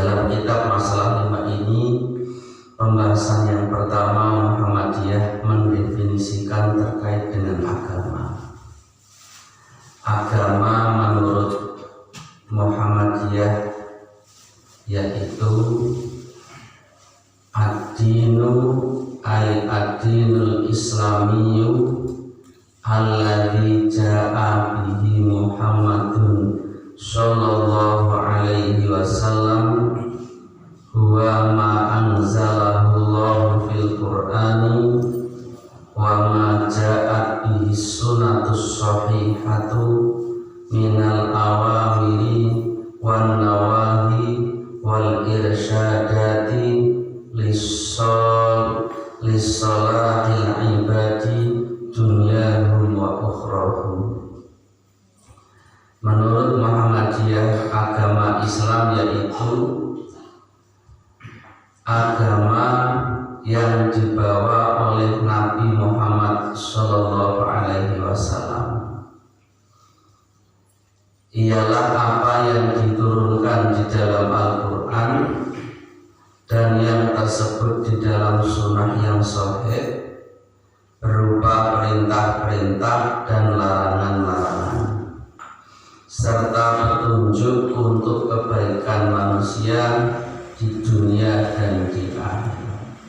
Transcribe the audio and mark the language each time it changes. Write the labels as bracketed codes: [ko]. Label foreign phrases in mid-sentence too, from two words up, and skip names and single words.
[id] Dalam kitab Masalah 5 ini, pembahasan yang pertama, Muhammadiyah mendefinisikan terkait dengan agama. Agama menurut Muhammadiyah yaitu [ar] الدين أي الدين الإسلامي الذي جاء به محمد صلى الله عليه وسلم هو ما أنزله الله في القرآن وما جاءت به السنة الصحيحة من الأوامر والنواهي والإرشادات لصلاح العباد دنياهم وأخراهم. [id] Menurut Muhammadiyah, agama Islam yaitu agama yang dibawa oleh Nabi Muhammad [ar] صلى الله عليه وسلم. [id] Ialah apa yang diturunkan di dalam Al-Quran dan yang tersebut di dalam sunnah yang sahih berupa perintah-perintah dan larangan-larangan serta petunjuk untuk kebaikan manusia di dunia dan di akhirat.